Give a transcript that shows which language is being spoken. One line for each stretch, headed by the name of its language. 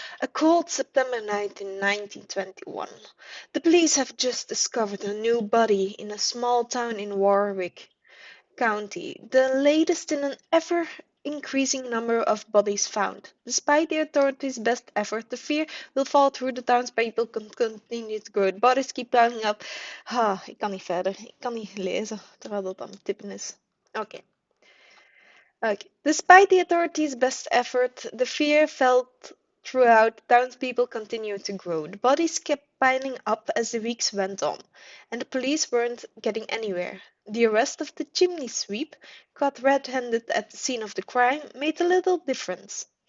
English: A cold September night in 1921. The police have just discovered a new body in a small town in Warwick County, the latest in an ever increasing number of bodies found. Despite the authorities' best effort, the fear will fall through the townspeople continue to grow. The bodies keep piling up.
Dutch: Ik kan niet verder. Ik kan niet lezen terwijl dat aan het tippen is. Oké. Okay.
English: Despite the authorities' best effort, the fear felt throughout townspeople continued to grow. The bodies kept piling up as the weeks went on, and the police weren't getting anywhere. The arrest of the chimney sweep, caught red-handed at the scene of the crime, made a little difference.